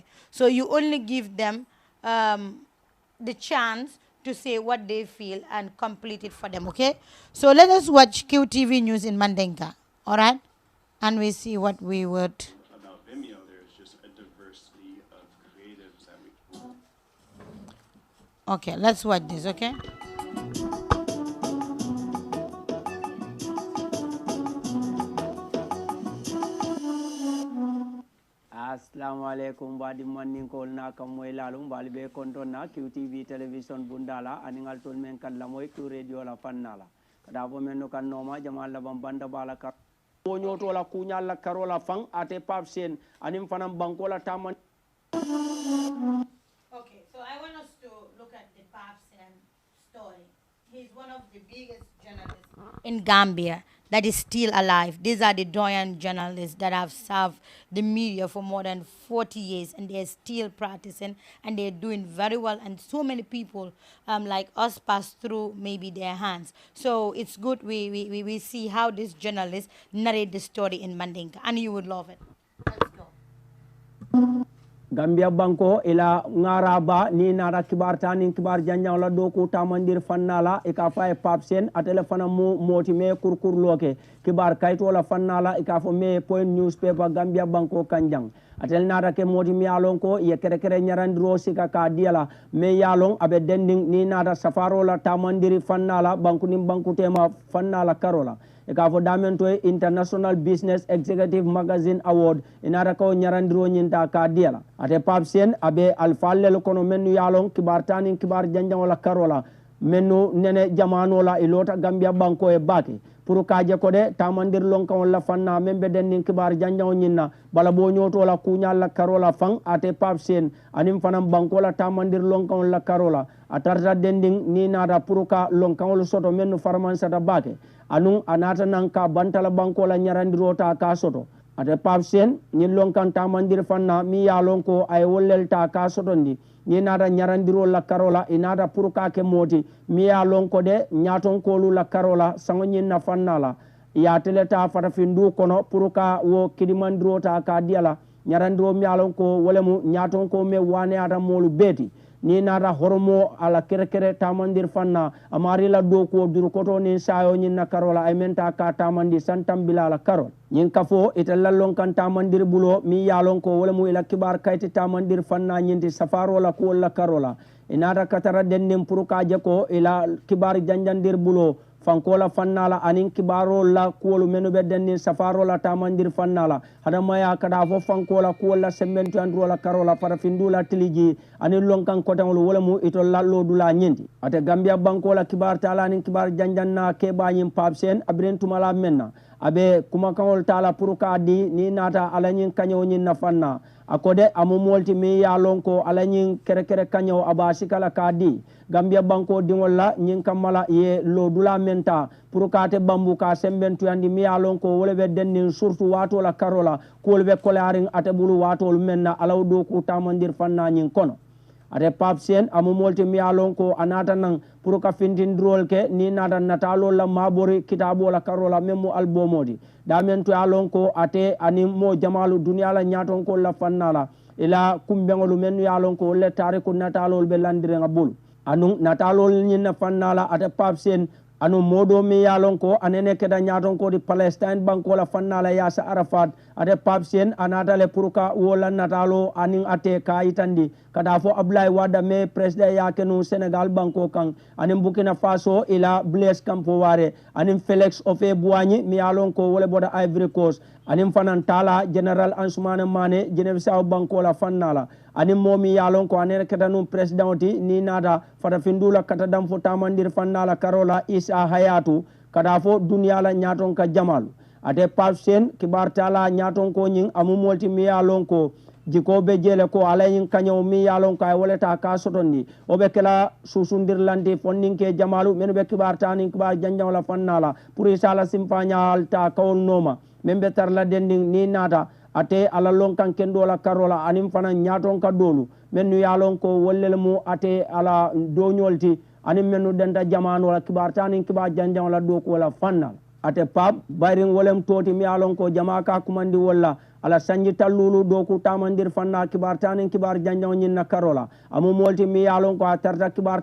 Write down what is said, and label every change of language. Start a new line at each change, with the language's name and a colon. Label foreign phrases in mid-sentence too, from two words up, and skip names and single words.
English: So you only give them the chance to say what they feel and complete it for them, okay? So let us watch QTV News in Mandinka, all right? And we see what we would. About Vimeo, there's just a diversity of creatives that we. Okay, let's watch this, okay?
Arabic: السلام عليكم
Mandingo: badi mannin ko na kam moy lalum bali be konton na QTV television bundala aningal tol men kan la moy tu radio la fannala kada bo men no kan noma jamal la bam banda bala ka mo nyoto la kunya la karola fang ate pap sen anim fanam banko la taman.
English: Okay, so I want us to look at the Papsen story. He's one of the biggest journalists in Gambia. that is still alive. These are the doyen journalists that have served the media for more than 40 years, and they're still practicing, and they're doing very well. And so many people like us pass through maybe their hands. So it's good we see how these journalists narrate the story in Mandinka, and you would love it.
Mandingo: Gambia banko ila ngaraba ni nara kibar tani kibar janja la doku tamandir fannala ikafa e papsen a telefona mu moti me kurkur loke kibar kayto la fannala ikafo me point newspaper Gambia banko kanjang atel nara ke moti mi alon ko ye kere kere nyarandiro sika ka diala me yalon abe dending ni nara safaro la tamandiri fannala banku nim banku tema fannala karola ikafo damento International Business Executive Magazine Award inara ko nyarandiro nyinta ka diala ate papsen abe alfallel kono mennu yalon kibar tani kibar janjang la karola mennu nene jamano la ilota Gambia banko e baki pour kaje ko de tamandir lonkan la fanna membe den nin kibar janjang nyinna bala bo nyoto la kunya la karola fang ate papsen anim fanam banko la tamandir lonkan la karola atarta dending ni nada pour ka lonkan soto mennu farmansa da baki anun anata nan ka bantala banko la nyarandirota ka soto ate papsen ni lonkan tamandir fanna mi yalon ko ay wollelta ka sotondi ni nada nyarandiro la karola inada pour ka ke moti mi yalon ko de nyaton ko lu la karola sango nyinna fanna la ya teleta fata findu kono pour ka wo kidimandirota ka diala nyarandiro mi yalon ko wolemu nyaton ko me wane ata molu beti ni nada hormo ala kere tamandir fanna amari la do ko dur koto ni sayo nyin na karola ay menta ka tamandi santam bilala karol nyin kafo italla lonkan tamandir bulo mi yalon ko wala mu ila kibar kayti tamandir fanna nyinti safaro la ko la karola inada katara dennim pour ka jako ila kibar janjandir bulo fankola fannala anin kibaro la kuolu menu be denni safaro la tamandir fannala hada maya kada fo fankola kuola sementu andro la karola parafindula tiliji anin lonkan kotan wala mu ito lallo dula nyindi ate Gambia bankola kibar tala anin kibar janjanna ke bañim papsen abren tumala menna abe kuma kawol tala pour ka di ni nata alanyin kanyo nyin na fanna akode amu molti mi ya lonko alanyin kere kanyo abasikala ka di Gambia banko dingol la nyin kamala ye lo dula menta pour ka te bambu ka sembentu andi mi ya lonko wole be dennin surtout wato la karola ko be kolaring ate bulu wato menna alaw do ku tamandir fanna nyin kono ate papsen amu molti mi ya lonko anata nan pour ka fintin drol ke ni nata natalo la mabori kitabo la karola memu albumodi damentu ya lonko ate ani mo jamalu dunya la nyaton ko la fannala ila kumbengolu menu ya lonko le tariku natalo be landire ngabul anu natalo nyina fannala ate papsen anu modo mi yalon ko anene keda nyaton ko di Palestine banko la fannala Yasser Arafat ade papsen anata le puruka wola natalo aning ate ka itandi kada fo Abdoulaye Wade me president yake no Senegal banko kan anim Burkina Faso ila Blaise Compaoré anim Félix Houphouët-Boigny mi yalon ko wole boda Ivory Coast anim fanan tala General Ousmane Mané Guinée-Bissau banko la fannala anim momi yalon ko anene keda no president ni nada fata findula kata dam fo tamandir fannala Karola Isa Hayatu kada fo dunya la nyaton ka jamalu ate papsen kibar tala nyaton ko nyin amu molti mi yalon ko jiko be jele ko alayin kanyo mi yalon ka woleta ka sotondi obe kala susundir landi fonninke jamalu men be kibar tani kibar janjaw la fannala pour isala simpanya alta kawol noma membe tar la dending ni nata ate ala lonkan kendo la karola anim fana nyaton ka dolu menu yalon ko wollel mu ate ala doñolti anim menu denta jamano la kibar tani kibar janjaw la do ko la fannal ate pap bayring wolem toti mi yalon ko jama ka kumandi walla ala sanji tallulu do ku tamandir fanna kibar tanin kibar janjaw nyin na karola amu molti mi yalon ko tarta kibar